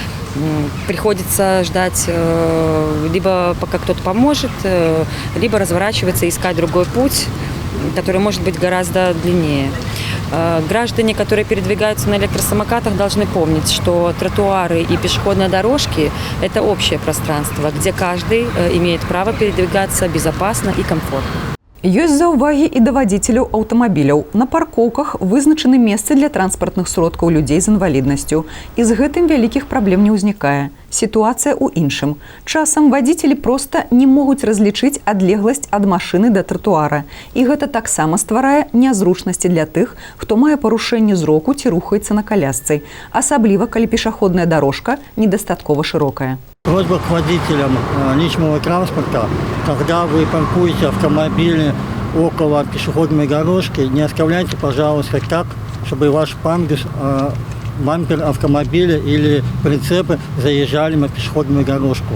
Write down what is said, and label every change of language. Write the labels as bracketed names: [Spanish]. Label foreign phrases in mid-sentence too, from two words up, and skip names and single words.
[Russian] Приходится ждать либо пока кто-то поможет, либо разворачиваться и искать другой путь, который может быть гораздо длиннее. Граждане, которые передвигаются на электросамокатах, должны помнить, что тротуары и пешеходные дорожки – это общее пространство, где каждый имеет право передвигаться безопасно и комфортно. [Belarusian] Ёсць заўвагі і да вадзіцеляў аўтамабіляў. На паркоўках вызначаны месцы для транспартных сродкаў людзей з інваліднасцю. І з гэтым вялікіх праблем не ўзнікае. Сітуацыя ў іншым. Часам вадзіцелі проста не могуць разлічыць адлегласць ад машыны да тратуара. І гэта таксама стварае нязручнасці для тых, хто мае парушэнне зроку ці рухаецца на колясцы. Асабліва, калі пешаходная дорожка недастаткова шырокая. [Russian] Просьба к водителям личного транспорта, когда вы паркуете автомобили около пешеходной дорожки, не оставляйте, пожалуйста, так, чтобы ваш пандус, бампер автомобиля или прицепы заезжали на пешеходную дорожку.